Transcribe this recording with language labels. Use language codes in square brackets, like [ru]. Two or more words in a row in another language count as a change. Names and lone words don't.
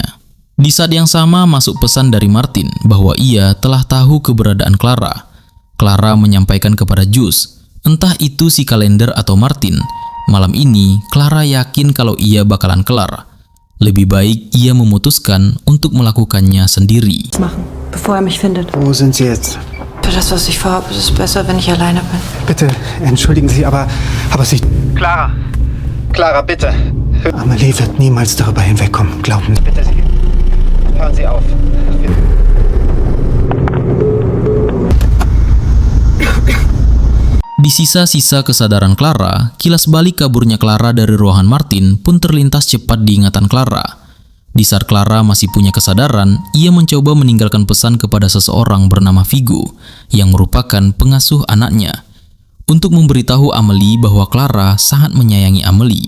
[id] Di saat yang sama masuk pesan dari Martin bahwa ia telah tahu keberadaan Clara. Clara menyampaikan kepada Jules, entah itu si kalender atau Martin, malam ini Clara yakin kalau ia bakalan kelar. Lebih baik ia memutuskan untuk melakukannya sendiri. [de] Machen, bevor er mich findet. Wo sind Sie jetzt? Für das, was ich vorhabe, ist es besser, wenn ich alleine bin. Bitte, entschuldigen Sie, aber Sie... Clara! Clara, bitte! Amelie wird niemals darüber hinwegkommen, glauben Sie. Bitte, hören Sie auf. [id] Di sisa-sisa kesadaran Clara, kilas balik kaburnya Clara dari ruangan Martin pun terlintas cepat di ingatan Clara. Di saat Clara masih punya kesadaran, ia mencoba meninggalkan pesan kepada seseorang bernama Vigo, yang merupakan pengasuh anaknya, untuk memberitahu Amelie bahwa Clara sangat menyayangi Amelie.